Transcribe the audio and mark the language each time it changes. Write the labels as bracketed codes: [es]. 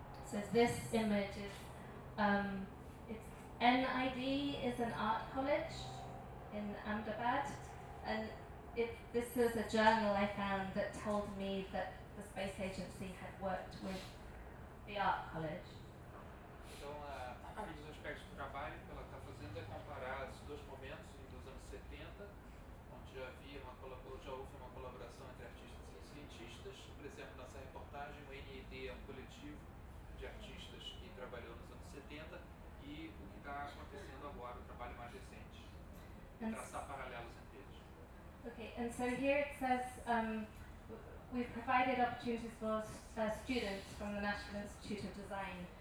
[en] So this image is, it's NID is an art college in Ahmedabad, and it, this is a journal I found that told me that the Space Agency had worked with the art college. [pt] Então, um dos aspectos do trabalho que ela está fazendo é comparar esses dois momentos, dos anos 70, onde já havia uma colaboração entre artistas e cientistas. Por exemplo, nessa reportagem, o NID é um coletivo de artistas que trabalhou nos anos 70, e o que está acontecendo agora, o trabalho mais recente. Traçar paralelos entre eles. [en] Ok, and so here it says, we've provided opportunities for students from the National Institute of Design.